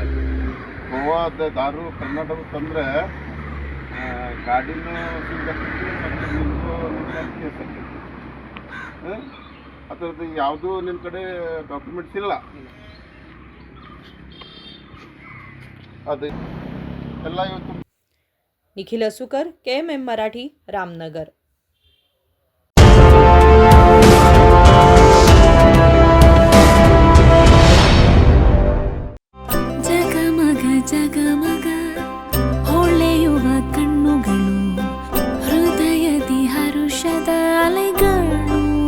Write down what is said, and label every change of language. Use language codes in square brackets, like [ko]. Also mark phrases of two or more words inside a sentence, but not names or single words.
[kn] ಗೋವಾದ ದಾರು ಕರ್ನಾಟಕ ತಂದರೆ ಗಾಡಿನೂ ಸಿಗತ್ತೆ ಮತ್ತು ನಿಮಗೂ ಕೇಸ್ ಆಗ್ತೈತಿ. ಅದರದ್ದು ಯಾವುದೂ ನಿಮ್ಮ ಕಡೆ ಡಾಕ್ಯುಮೆಂಟ್ಸ್ ಇಲ್ಲ, ಅದು ಎಲ್ಲ ಇವತ್ತು. [mr] निखिल असुकर, KMM मराठी, रामनगर. [kn] ಜಗಮಗ ಜಗಮಗ ಹೊಳೆಯುವ ಕಣ್ಣುಗಳು, ಹೃದಯದಿ ಹರುಷದ ಅಲೆಗಳು.